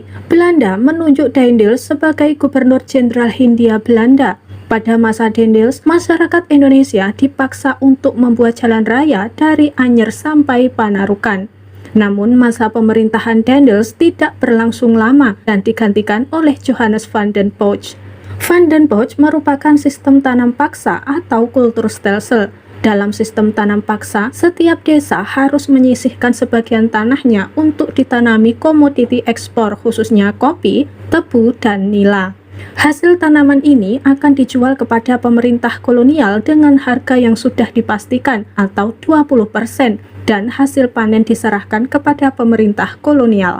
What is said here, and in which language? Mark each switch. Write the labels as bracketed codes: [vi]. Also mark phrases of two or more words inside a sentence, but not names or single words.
[id] Belanda menunjuk Daendels sebagai Gubernur Jenderal Hindia Belanda. Pada masa Daendels, masyarakat Indonesia dipaksa untuk membuat jalan raya dari Anyer sampai Panarukan. Namun masa pemerintahan Daendels tidak berlangsung lama dan digantikan oleh Johannes van den Bosch. Van den Bosch merupakan sistem tanam paksa atau kulturstelsel. Dalam sistem tanam paksa, setiap desa harus menyisihkan sebagian tanahnya untuk ditanami komoditi ekspor khususnya kopi, tebu, dan nila. Hasil tanaman ini akan dijual kepada pemerintah kolonial dengan harga yang sudah dipastikan atau 20% dan hasil panen diserahkan kepada pemerintah kolonial.